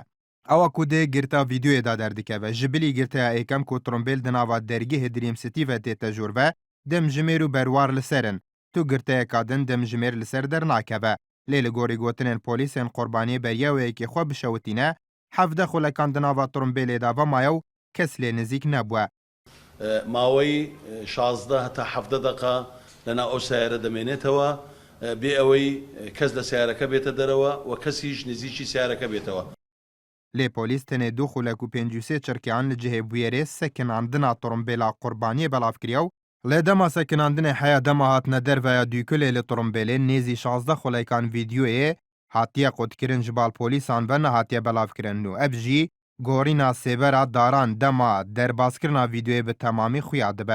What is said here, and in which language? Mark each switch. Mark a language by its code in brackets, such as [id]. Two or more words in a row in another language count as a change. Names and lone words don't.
[ku] Ewa ku dê girta vîdyoyê de derdikeve. Ji bilî girteya êkem ku turumbêl di nava dergehê Dream City ve tê tejûr ve demjimêr û berwar li serin. Tu girteyeka din demjimêr li ser dernakeve. Lê li gorî gotinên polîsên qurbaniyê beriya wêyekê xwe bişewitîne, 17 xulekan di nava turumbêlê de ve maye û kes lê nizîk nebûye. [ckb] ماوەی 16 هەتا 17 دقه لەنا ئەو سیارە دەمێنێتەوە بێ ئەوەی کەس لە سیارەکە بێتە دەرەوە و کەسیش نزیکی سیارەکە بێتەوە. [ku] Lê polîs tenê du xulek û 53 çirkeyan li cihê bûyerê sekinandina turumbêla qurbaniyê belav kiriye û lê dema sekinandinê heya dema hatine derveya dûkulê li turumbêlê nêzî 16 xulekan vîdyoyê hatiye qutkirin ji bal polîsan ve nehatiye belavkirin û ev jî gorîna sêbera daran dema derbazkirina vîdyoyê bi temamî xuya dibe.